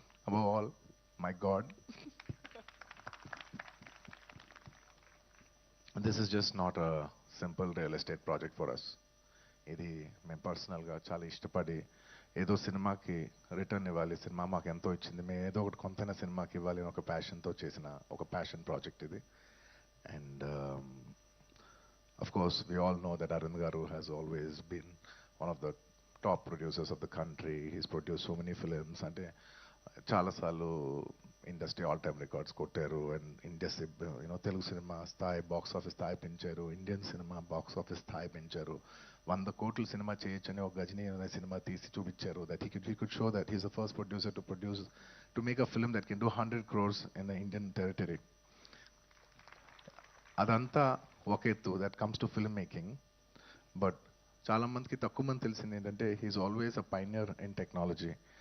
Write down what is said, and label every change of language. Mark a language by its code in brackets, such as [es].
[en] Above all, my God. This is just not a simple real estate project for us. [te] ఇది మేము పర్సనల్గా చాలా ఇష్టపడి ఏదో సినిమాకి రిటర్న్ ఇవ్వాలి, సినిమా మాకు ఎంతో ఇచ్చింది, మేము ఏదో ఒకటి కొంతైనా సినిమాకి ఇవ్వాలి అని ఒక ప్యాషన్తో చేసిన ఒక ప్యాషన్ ప్రాజెక్ట్ ఇది. [en] And of course we all know that Arun గారు has always been one of the top producers of the country. He's produce so many films. [te] అంటే చాలాసార్లు [en] industry all time records [te] కొట్టారు. అండ్ ఇండస్ట్రీ తెలుగు సినిమా స్థాయి box office స్థాయి పెంచారు, Indian cinema box office స్థాయి పెంచారు. 100 కోట్లు సినిమా చేయొచ్చని ఒక గజనీ అనే సినిమా తీసి చూపించారు. [en] That he could show that he's the first producer to make a film that can do 100 crores in the Indian territory. [te] అదంతా ఒక ఎత్తు, [en] That comes to film making. But [te] చాలా మందికి తక్కువ మంది తెలిసింది ఏంటంటే [en] He's always a pioneer in technology.